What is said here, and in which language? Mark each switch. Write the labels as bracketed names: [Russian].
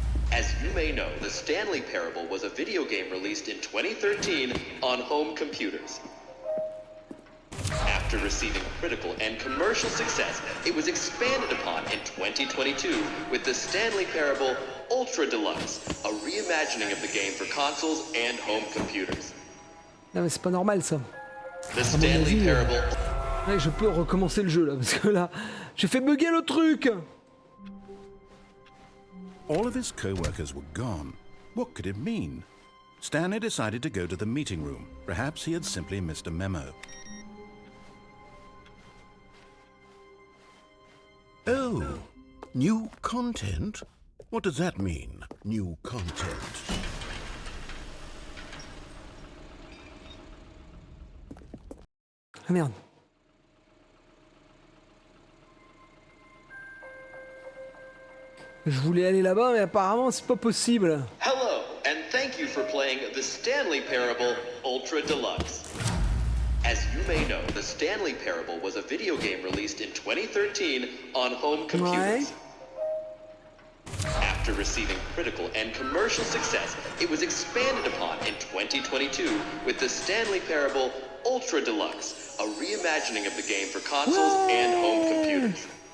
[English] As you may know, the Stanley Parable was a video game released in 2013 on home computers. After receiving critical and commercial success, it was expanded upon in 2022 with the Stanley Parable Ultra Deluxe, a reimagining of the game for consoles and home computers. [French] Non mais c'est pas normal ça. [English] The Stanley Parable... [French] Ouais, je peux recommencer le jeu là, parce que là, j'ai fait bugger le truc. [English] All of his co-workers were gone. What could it mean? Stanley decided to go to the meeting room. Perhaps he had simply missed a memo. Oh, new content? What does that mean, new content? [French] Ah merde. Je voulais aller là-bas, mais apparemment c'est pas possible. [English] Hello, and thank you for playing the Stanley Parable Ultra Deluxe. As you may know, the Stanley Parable was a video game released in 2013 on home computers. [French] Ouais. [English] After receiving critical and commercial success, it was expanded upon in 2022 with the Stanley Parable Ultra Deluxe, a reimagining of the game for consoles and home computers.